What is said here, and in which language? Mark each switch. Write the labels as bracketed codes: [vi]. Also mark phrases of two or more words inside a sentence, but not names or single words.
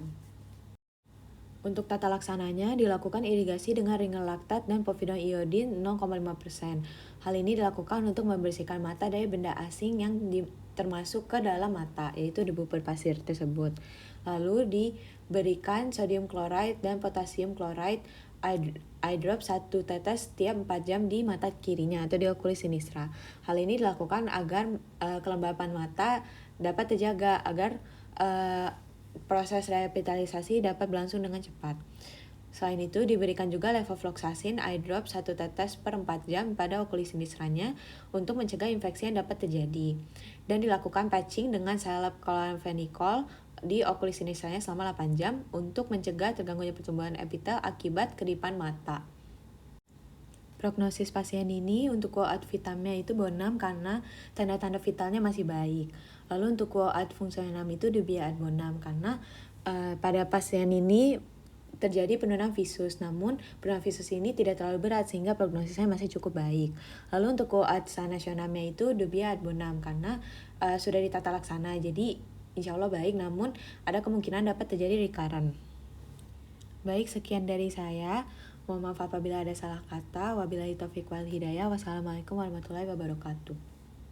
[id] Untuk tata laksananya dilakukan irigasi dengan ringan laktat dan povidone iodin 0,5%. Hal ini dilakukan untuk membersihkan mata dari benda asing yang termasuk ke dalam mata, yaitu debu berpasir tersebut. Lalu diberikan [en] sodium chloride [id] dan [en] potassium chloride eye drop [id] 1 tetes setiap 4 jam di mata kirinya atau di [la] okulis sinistra. [id] Hal ini dilakukan agar kelembapan mata dapat terjaga agar proses revitalisasi dapat berlangsung dengan cepat. Selain itu, diberikan juga levofloxacin [en] eye drop [id] 1 tetes per 4 jam pada [la] okulis sinistranya [id] untuk mencegah infeksi yang dapat terjadi. Dan dilakukan patching dengan salep chloramphenicol di [la] okulis sinistranya [id] selama 8 jam untuk mencegah terganggunya pertumbuhan epitel akibat kedipan mata. Prognosis pasien ini untuk QOL vitamnya itu bonam karena tanda-tanda vitalnya masih baik. Lalu untuk QOL fungsional itu [la] dubia ad bonam [id] karena pada pasien ini terjadi penurunan visus, namun penurunan visus ini tidak terlalu berat sehingga prognosisnya masih cukup baik. Lalu untuk QOL sanasionalnya itu [la] dubia ad bonam [id] karena sudah ditata laksana, jadi [ar] إن شاء الله [id] baik, namun ada kemungkinan dapat terjadi recurrent. Baik, sekian dari saya. Mohon maaf apabila ada salah kata. [ar] وبالله التوفيق والهداية. والسلام عليكم ورحمة الله وبركاته.